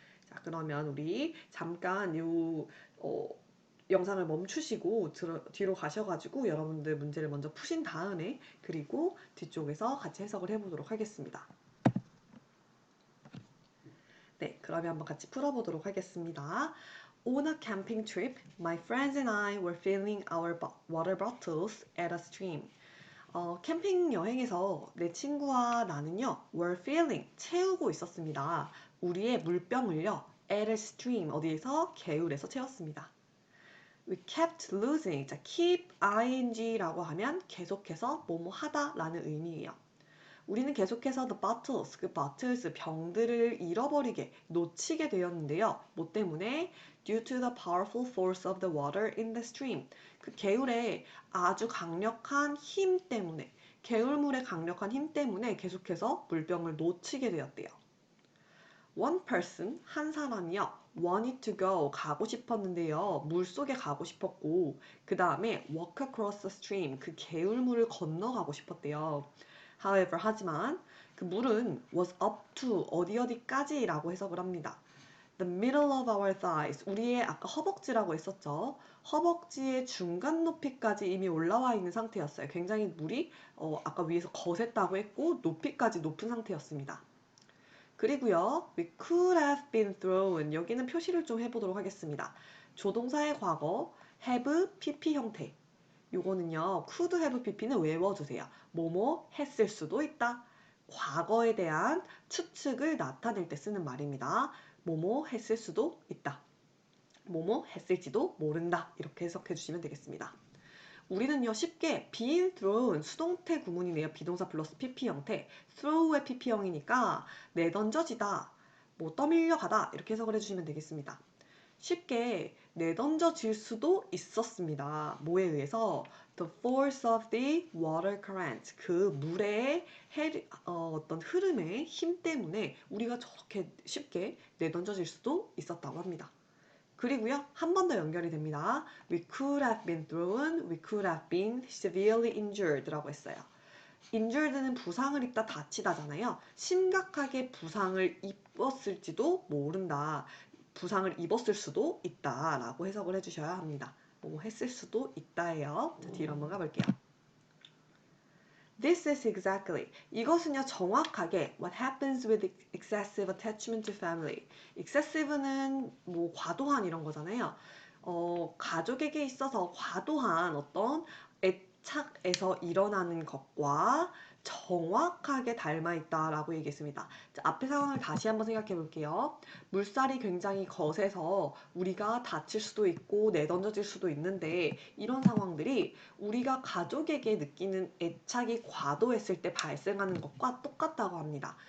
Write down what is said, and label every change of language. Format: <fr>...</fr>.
<ko>자, 그러면 우리 잠깐 영상을 멈추시고 뒤로 가셔가지고 여러분들 문제를 먼저 푸신 다음에 그리고 뒤쪽에서 같이 해석을 해보도록 하겠습니다. 네, 그러면 한번 같이 풀어보도록 하겠습니다.</ko> <en>On a camping trip, my friends and I were filling our water bottles at a stream.</en> <ko>캠핑 여행에서 내 친구와 나는요,</ko> <en>were filling,</en> <ko>채우고 있었습니다. 우리의 물병을요,</ko> <en>at a stream</en> <ko>어디에서? 개울에서 채웠습니다.</ko> <en>We kept losing.</en> <ko>자, keep ing라고 하면 계속해서 뭐뭐 하다 라는 의미예요. 우리는 계속해서 the bottles, 그 bottles, 병들을 잃어버리게, 놓치게 되었는데요. 뭐 때문에?</ko> <en>Due to the powerful force of the water in the stream.</en> <ko>그 개울의 아주 강력한 힘 때문에, 개울물의 강력한 힘 때문에 계속해서 물병을 놓치게 되었대요.</ko> <en>One person,</en> <ko>한 사람이요.</ko> <en>wanted to go,</en> <ko>가고 싶었는데요. 물속에 가고 싶었고, 그 다음에</ko> <en>walk across the stream,</en> <ko>그 개울물을 건너가고 싶었대요. However, 하지만 그 물은</ko> <en>was up to</en> <ko>어디 어디까지 라고 해석을 합니다.</ko> <en>The middle of our thighs,</en> <ko>우리의 아까 허벅지라고 했었죠. 허벅지의 중간 높이까지 이미 올라와 있는 상태였어요. 굉장히 물이 아까 위에서 거셌다고 했고 높이까지 높은 상태였습니다. 그리고요,</ko> <en>we could have been thrown.</en> <ko>여기는 표시를 좀 해보도록 하겠습니다. 조동사의 과거, have, pp 형태. 요거는요, could have pp는 외워주세요. 뭐뭐 했을 수도 있다. 과거에 대한 추측을 나타낼 때 쓰는 말입니다. 뭐뭐 했을 수도 있다. 뭐뭐 했을지도 모른다. 이렇게 해석해 주시면 되겠습니다. 우리는요 쉽게</ko> <en>being thrown</en> <ko>수동태 구문이네요. 비동사 플러스 pp 형태. throw의 pp형이니까 내던져지다, 뭐 떠밀려가다 이렇게 해석을 해주시면 되겠습니다. 쉽게 내던져질 수도 있었습니다. 뭐에 의해서?</ko> <en>The force of the water current.</en> <ko>그 물의 어떤 흐름의 힘 때문에 우리가 저렇게 쉽게 내던져질 수도 있었다고 합니다. 그리고요, 한 번 더 연결이 됩니다.</ko> <en>We could have been thrown, we could have been severely injured</en> <ko>라고 했어요. injured는 부상을 입다, 다치다잖아요. 심각하게 부상을 입었을지도 모른다. 부상을 입었을 수도 있다 라고 해석을 해주셔야 합니다. 뭐 했을 수도 있다예요. 자, 뒤로 한번 가볼게요.</ko> <en>This is exactly.</en> <ko>이것은요 정확하게</ko> <en>what happens with excessive attachment to family.</en> <ko>excessive는 뭐 과도한 이런 거잖아요. 가족에게 있어서 과도한 어떤 애착에서 일어나는 것과 정확하게 닮아 있다라고 얘기했습니다. 자, 앞의 상황을 다시 한번 생각해 볼게요. 물살이 굉장히 거세서 우리가 다칠 수도 있고 내던져질 수도 있는데 이런 상황들이 우리가 가족에게 느끼는 애착이 과도했을 때 발생하는 것과 똑같다고 합니다.</ko>